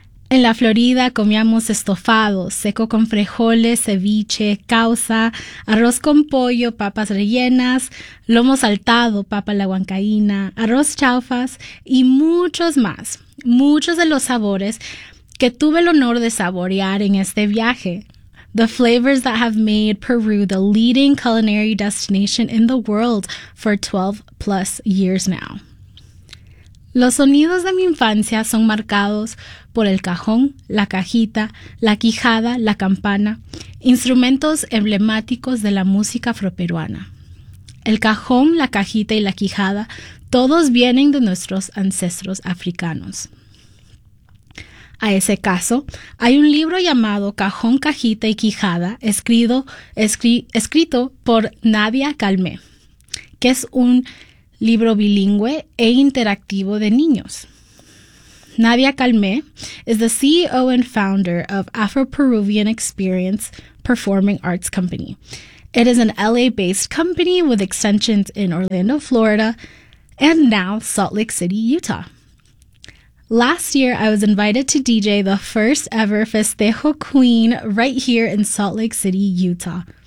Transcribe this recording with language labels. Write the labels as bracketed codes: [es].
[es] En la Florida comíamos estofado, seco con frijoles, ceviche, causa, arroz con pollo, papas rellenas, lomo saltado, papa la huancaína, arroz chaufas y muchos más. Muchos de los sabores que tuve el honor de saborear en este viaje. [en] The flavors that have made Peru the leading culinary destination in the world for 12 plus years now. [es] Los sonidos de mi infancia son marcados por el cajón, la cajita, la quijada, la campana, instrumentos emblemáticos de la música afroperuana. El cajón, la cajita y la quijada, todos vienen de nuestros ancestros africanos. A ese caso, hay un libro llamado Cajón, Cajita y Quijada, escrito por Nadia Calmé, que es un libro bilingüe e interactivo de niños. [en] Nadia Calmé is the CEO and founder of Afro-Peruvian Experience Performing Arts Company. It is an LA-based company with extensions in Orlando, Florida, and now Salt Lake City, Utah. Last year, I was invited to DJ the first ever Festejo Queen right here in Salt Lake City, Utah.